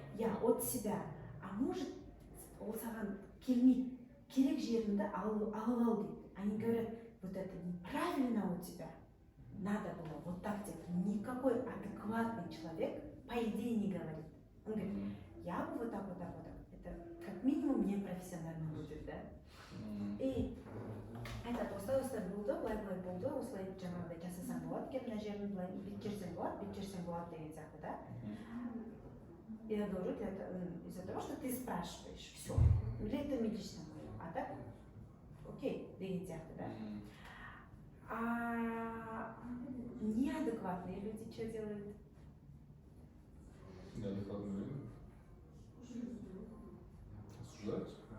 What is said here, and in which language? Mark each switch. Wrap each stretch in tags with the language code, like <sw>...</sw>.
<ru>я от себя, а может,</ru> <kk>ол саған келмейді, керек жеріңді алып ал дейді.</kk> <ru>Они говорят, вот это неправильно у тебя, надо было вот так делать. Никакой адекватный человек, по идее, не говорит. Он говорит, я бы вот так. Это как минимум непрофессионально будет, да?</ru> <kk>И айтады, осылай болды, былай болды, осылай жаңағыдай жасасаң болады екен, мына жерін былай бүйтіп жерсең болады деген сияқты, да?</kk> <ru>Я говорю, это из-за того, что ты спрашиваешь, все. Или это лично мое, а так, окей,</ru> <kk>деген сияқты, да?</kk> <ru>А неадекватные люди что делают? Неадекватные люди осуждаются.</ru>